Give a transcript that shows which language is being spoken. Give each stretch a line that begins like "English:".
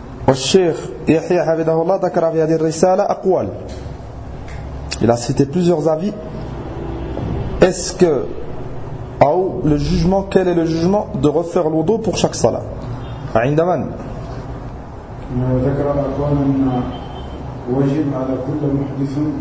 Arabic: والشيخ يحيى حفظه الله ذكر في هذه الرسالة أقوال.
French: Il a cité plusieurs avis. Est-ce que,
Arabic: أو
French: le jugement, quel est le jugement de refaire l'wudu pour chaque صلاة؟
Arabic: عندما ذكر أقوال أن واجب على كل محدث